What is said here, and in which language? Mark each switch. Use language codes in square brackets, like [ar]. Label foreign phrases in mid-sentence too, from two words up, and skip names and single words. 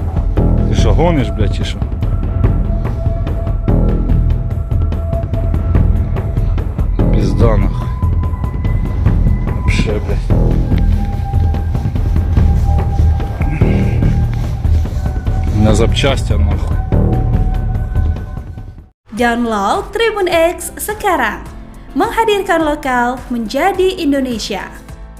[uk] Ти що, гониш, блядь, чи що? Пізда нахуй. [ru] Вообще, блядь. На запчасти nahuk. [id] Download Tribun X sekarang, menghadirkan lokal menjadi Indonesia.